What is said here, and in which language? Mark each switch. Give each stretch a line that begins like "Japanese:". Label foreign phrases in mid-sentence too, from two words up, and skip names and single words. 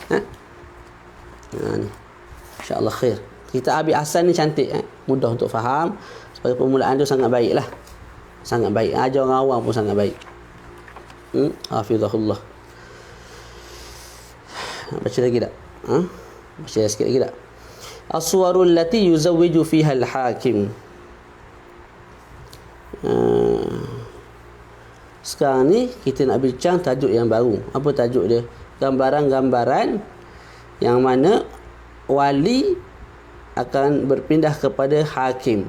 Malay: Ni. InsyaAllah khair. Kitab Habib Hasan ni cantik. Mudah untuk faham. Sebagai permulaan tu sangat baik lah. Sangat baik. Ajar orang awam pun sangat baik. Hafizahullah. Baca lagi tak? Baca sikit lagi tak?
Arabic: الصور التي يزوج فيها الحاكم.
Malay: Sekarang ni kita nak bincang tajuk yang baru. Apa tajuk dia? Gambaran-gambaran yang mana wali akan berpindah kepada hakim.